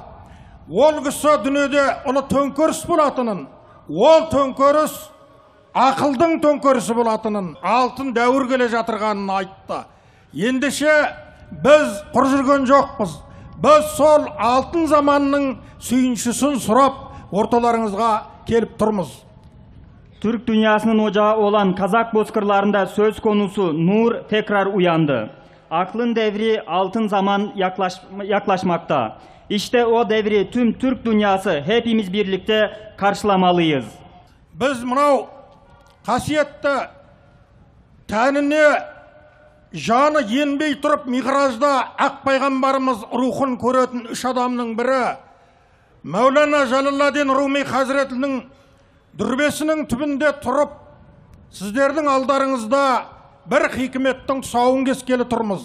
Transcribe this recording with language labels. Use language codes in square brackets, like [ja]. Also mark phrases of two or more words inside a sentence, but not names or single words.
[kk] Ол кісі дүниеде ұлы төңкеріс болатынын, ол төңкеріс ақылдың төңкерісі болатынын, алтын дәуір келе жатырғанын айтты. Ендеше біз құр жүрген жоқпыз. Біз сол алтын заманның сүйіншісін сұрап орталарыңызға келіп тұрмыз. [tr] Türk dünyasının ocağı olan Kazak bozkırlarında söz konusu nur tekrar uyandı. Aklın devri altın zaman yaklaşmakta. İşte o devri tüm Türk dünyası hepimiz birlikte karşılamalıyız. [kk] Biz mınау қасиетті тәніне жаны енбей тұрып миғражда ақ пайғамбарымыз рухын көретін 3 адамның бірі Мәулана Жалаладдин Руми Хазіретінің дүрбесінің түбінде тұрып, сіздердің алдарыңызда бір хикметтің тұсауын кескелі тұрмыз.